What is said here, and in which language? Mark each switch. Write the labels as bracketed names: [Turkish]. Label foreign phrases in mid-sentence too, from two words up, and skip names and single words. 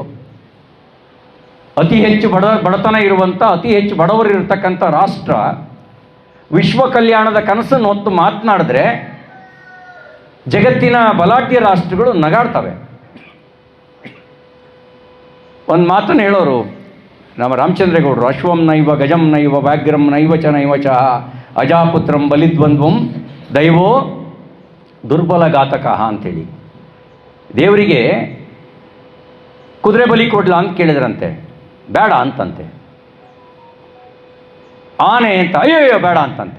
[Kannada] ಅತಿ ಹೆಚ್ಚು ಬಡತನ ಇರುವಂಥ, ಅತಿ ಹೆಚ್ಚು ಬಡವರು ಇರತಕ್ಕಂಥ ರಾಷ್ಟ್ರ ವಿಶ್ವ ಕಲ್ಯಾಣದ ಕನಸನ್ನು ಹೊತ್ತು ಮಾತನಾಡಿದ್ರೆ ಜಗತ್ತಿನ ಬಲಾಢ್ಯ ರಾಷ್ಟ್ರಗಳು ನಗಾಡ್ತವೆ. ಒಂದು ಮಾತನ್ನು ಹೇಳೋರು ನಮ್ಮ ರಾಮಚಂದ್ರೇಗೌಡರು, [Sanskrit] ಅಶ್ವಂ ನೈವ ಗಜಂ ನೈವ ವ್ಯಾಘ್ರಂ ನೈವ ಚ ನೈವ ಚ ಅಜಾಪುತ್ರಂ ಬಲಿದ್ವಂದ್ವಂ ದೈವೋ ದುರ್ಬಲ ಘಾತಕಃ ಅಂಥೇಳಿ. [Kannada] ದೇವರಿಗೆ ಕುದುರೆ ಬಲಿ ಕೊಡ್ಲಾ ಅಂತ ಕೇಳಿದ್ರಂತೆ, ಬೇಡ ಅಂತಂತೆ. ಆನೆ ಅಂತ ಅಯ್ಯೋ ಬೇಡ ಅಂತಂತೆ.